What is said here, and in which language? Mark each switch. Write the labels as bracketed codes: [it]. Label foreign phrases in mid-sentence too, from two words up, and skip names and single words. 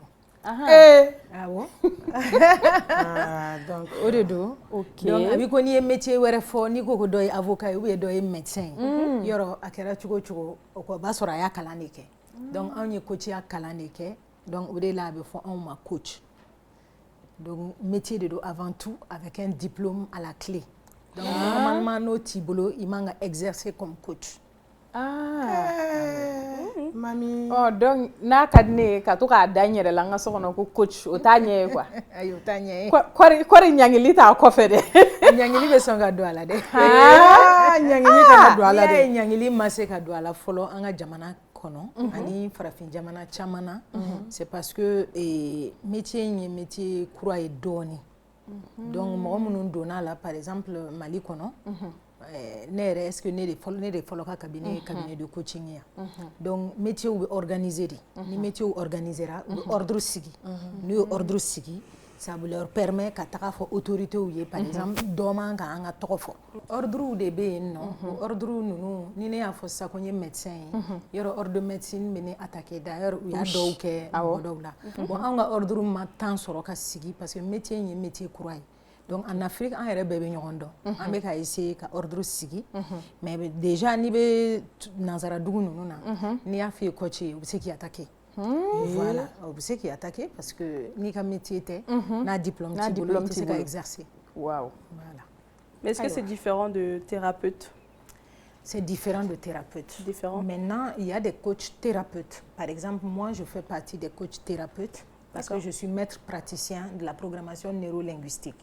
[bm] Awɔ. Donc o de don. OK. Donc a b'i ko n'i ye métier wɛrɛ fɔ, n'i ko ko dɔ ye avocat ye [fr] ou bien [bm] dɔ ye médecin ye. Yɔrɔ a kɛra cogo cogo o b'a sɔrɔ a y'a kalan de kɛ. Donc anw ye coachya kalan de kɛ. Donc o de la a bɛ fɔ anw ma coach. [fr] Donc métier de dos avant tout avec un diplôme à la clé. [bm] Donc normalement no t'i bolo i man ka [fr] exercer comme coach. [bm] Mami. Donc n'a ka di ne ye ka to k'a da n yɛrɛ la n ka so kɔnɔ ko coach o t'a ɲɛ ye quoi. Ayi o t'a ɲɛ ye. Kɔri ɲangili t'a kɔfɛ dɛ. Ɲangili bɛ sɔn ka don a la dɛ. Ɲangili kana don a la dɛ. N'i y'a ye ɲangili ma se ka don a la fɔlɔ an ka jamana kɔnɔ ani farafin jamana caman na [fr] c'est parce que [bm] métier in ye métier kura ye dɔɔni. Donc mɔgɔ minnu donna la [fr] par exemple [bm] Mali kɔnɔ ne yɛrɛ [fr] est-ce que [bm] ne de fɔlɔ ka [fr] cabinet de coaching [bm] ye yan. Donc métier bɛ organiser de. Ni métier organisera u bɛ ordre sigi. N'u ye ordre sigi [fr] ça leur permet [bm] ka taga fɔ autorités ye [fr] par exemple [bm] dɔ man ka an ka tɔgɔ fɔ. Ordres de bɛ yen nɔ. Ordres ninnu ni ne y'a fɔ sisan ko n ye médecin ye yɔrɔ [fr] ordre de médecine [bm] bɛ ne attaquer d'ailleurs u y'a dɔw kɛ mɔgɔ dɔw la. Bon an ka ordre ma temps sɔrɔ ka sigi parce que métier in ye métier kura ye. [fr] Donc en Afrique [bm] an yɛrɛ bɛɛ bɛ ɲɔgɔn dɔn. An bɛ ka essayer ka ordre sigi [fr] mais déjà [bm] n'i bɛ nanzara dugu ninnu na n'i y'a f'i ye coach ye u bɛ se k'i attaquer. [fr] Voilà, on peut se [bm] k'i attaquer [fr] parce que [bm] n'i ka métier tɛ n'a diplôme t'i bolo i tɛ se ka exercer. Waouh. [fr] Voilà. Mais est-ce que c'est différent de thérapeute? C'est différent de thérapeute. Différent. Maintenant, il y a des coachs thérapeutes. Par exemple, moi, je fais partie des coachs thérapeutes parce que je suis maître praticien de la programmation neurolinguistique.